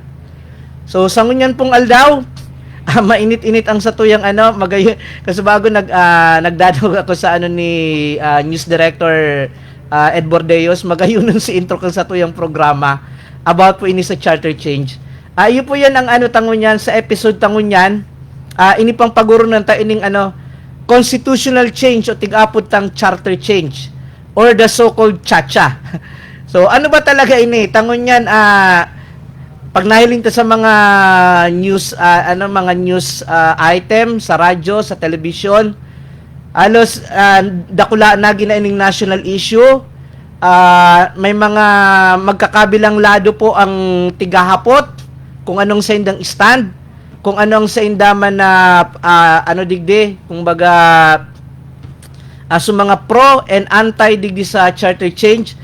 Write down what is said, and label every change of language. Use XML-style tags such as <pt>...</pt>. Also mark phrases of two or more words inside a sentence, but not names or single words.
<bik>So sa ngunyan pong aldaw, mainit-init ang satuyang magayon kasi bago nagdadawag ako sa ni News Director Ed Bordeos, magayunon si intro kang satuyang programa about po ini sa</bik> <en>charter change.</en> <bik>Iyo po yan ang tangunyan sa episode tangunyan. Ini pang paguro ng ining</bik> <en>constitutional change</en> <bik>o tig-apod tang</bik> <en>charter change or the so-called chacha.</en> <bik>So ano ba talaga ini? Tangunyan pag nahiling ta sa mga</bik> <en>news item</en> <bik>sa radyo, sa television, alos dakula na ginaining</bik> <en>national issue,</en> <bik>may mga magkakabilang lado po ang tigahapot kung anong sa indang stand, kung anong sa indaman na digdi, kung baga so mga</bik> <en>pro and anti</en> <bik>digdi sa</bik> <en>charter change.</en>